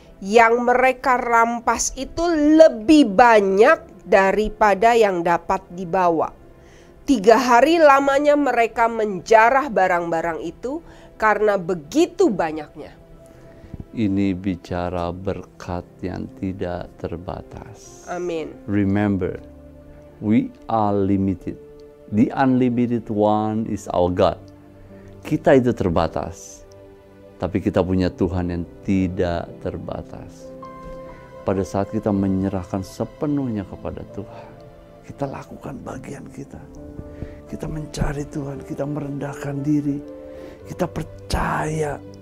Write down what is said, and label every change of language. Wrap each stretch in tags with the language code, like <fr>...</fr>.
<id>Yang mereka rampas itu lebih banyak daripada yang dapat dibawa. 3 hari lamanya mereka menjarah barang-barang itu karena begitu banyaknya. Ini bicara berkat yang tidak terbatas. Amin.</id> <en>Remember, we are limited. The unlimited one is our God.</en> <id>Kita itu terbatas, tapi kita punya Tuhan yang tidak terbatas. Pada saat kita menyerahkan sepenuhnya kepada Tuhan, kita lakukan bagian kita. Kita mencari Tuhan, kita merendahkan diri, kita percaya.</id>